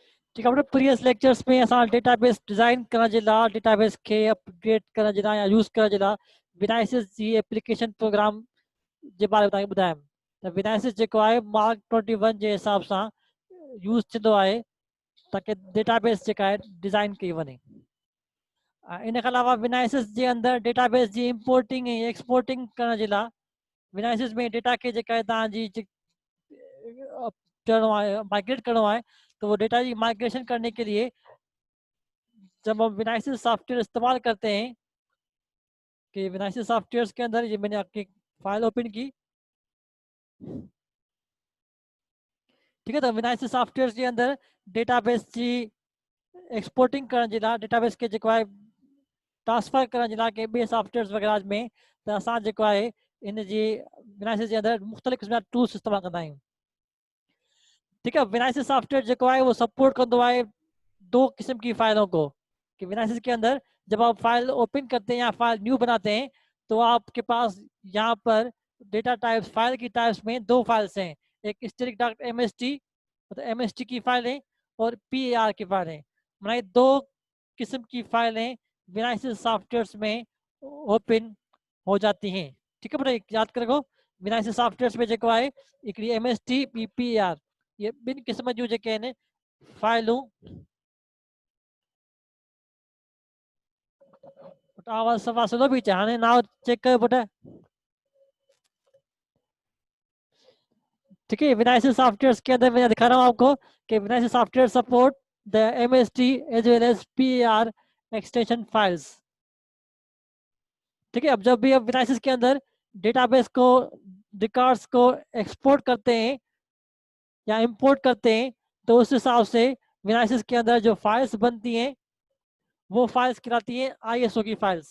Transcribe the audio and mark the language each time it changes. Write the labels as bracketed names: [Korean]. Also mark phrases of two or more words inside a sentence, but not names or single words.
[Hindi] ठीक है, [Sindhi] अपने प्रीवियस लेक्चर्स में असां डेटाबेस डिज़ाइन करण जे लाइ डेटाबेस खे अपग्रेड करण जे लाइ या यूज़ करण जे लाइ विनाइसिस जी एप्लीकेशन प्रोग्राम जे बारे में तव्हांखे ॿुधायमि। त विनाइसिस जेको आहे मार्क 21 जे हिसाब सां यूज़ थींदो आहे ताकी डेटाबेस जेका आहे डिज़ाइन कई वञे। इन खां अलावा विनाइसिस जे अंदरि डेटाबेस जी इंपोर्टिंग ऐं एक्सपोर्टिंग करण जे लाइ विनाइसिस में डेटा खे जेका आहे तव्हांजी करणो है, माइग्रेट करणो है, [Hindi] तो वो डेटा की माइग्रेशन करने के लिए जब हम विनाइसिस सॉफ्टवेयर इस्तेमाल करते हैं कि विनाइसिस सॉफ्टवेयर के अंदर ये मैंने आपकी फाइल ओपन की, ठीक है। तो विनाइसिस सॉफ्टवेयर के अंदर डेटाबेस की एक्सपोर्टिंग [Sindhi] करण जे लाइ डेटाबेस के जेको आहे ट्रांसफर करण जे लाइ के ॿिए सॉफ्टवेयर वग़ैरह में त असां जेको आहे इन जी विनाइसिस जे अंदरि मुख़्तलिफ़ क़िस्म जा टूल्स इस्तेमालु कंदा आहियूं। [Hindi] ठीक है, विनाइसिस सॉफ्टवेयर जो है वो सपोर्ट करता है दो किस्म की फाइलों को कि विनाइसिस के अंदर जब आप फाइल ओपन करते हैं या फाइल न्यू बनाते हैं तो आपके पास यहाँ पर डेटा टाइप्स फाइल की टाइप्स में दो फाइल्स हैं, एक स्टैटिक डॉट एमएसटी मतलब एमएसटी की फाइलें और पीएआर की फाइलें। मतलब दो किस्म की फाइलें विनाइसिस सॉफ्टवेयर में ओपन हो जाती हैं। ठीक है, बेटा याद करो विनाइसिस सॉफ्टवेयर में जो है [Sindhi] हिकिड़ी एमएसटी पीएआर ये ॿिनि क़िस्म जूं जेके आहिनि फाइलूं आवाज़ सफ़ा सुनो भी अचे हाणे नाव चेक कयो पुट। [Hindi] ठीक है, विनाइसिस सॉफ्टवेयर के अंदर मैं दिखा रहा हूँ आपको कि विनाइसिस सॉफ्टवेयर [English] support the MST as well as PAR extension files. [Hindi] ठीक है, अब जब भी आप विनाइसिस के अंदर डेटाबेस को रिकॉर्ड्स को एक्सपोर्ट करते हैं या इंपोर्ट करते हैं तो उस हिसाब से विनाइसिस के अंदर जो फाइल्स बनती हैं वो फाइल्स कहलाती हैं आईएसओ की फाइल्स।